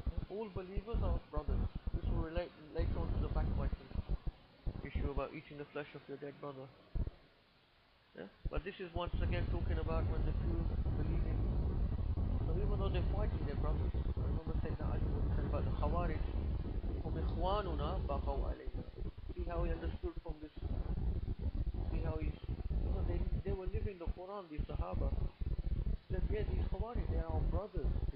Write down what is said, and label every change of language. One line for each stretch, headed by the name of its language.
English: All believers are brothers. This will relate later on to the backbiting issue about eating the flesh of your dead brother. Yeah? But this is once again talking about when the two believing. So even though they're fighting, they're brothers. I remember saying that Ali was saying about the Khawarij. From
Arabic: إِخْوَانُنَا بَغَوْا عَلَيْنَا.
English: See how he understood from this. See how he's. They were living the Quran, these Sahaba. Said, yeah, these Khawarij, they are our brothers.